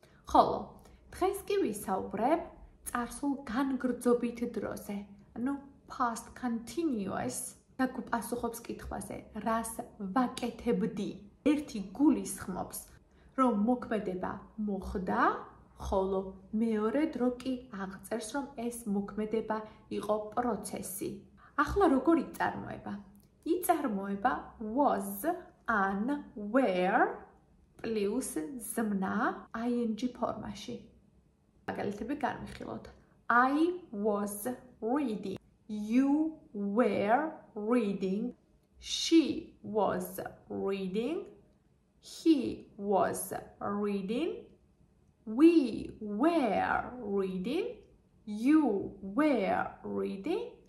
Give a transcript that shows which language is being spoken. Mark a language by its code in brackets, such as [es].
[ka] ხოლო დღეს კი ვისაუბრებ წარსულ განგრძობით დროზე, ანუ past continuous და პასუხობს კითხვაზე, რას ვაკეთებდი. ერთი გულისხმობს, რომ მოქმედება მოხდა, ხოლო მეორე დრო კი აღწერს, რომ ეს მოქმედება იყო პროცესი. ახლა როგორ იწარმოება? იწარმოება was, an, were plus ზმნა ing ფორმაში. მაგალითები განვიხილოთ. [en] I was reading. You were reading. She was reading. He was reading. We were reading. You were reading.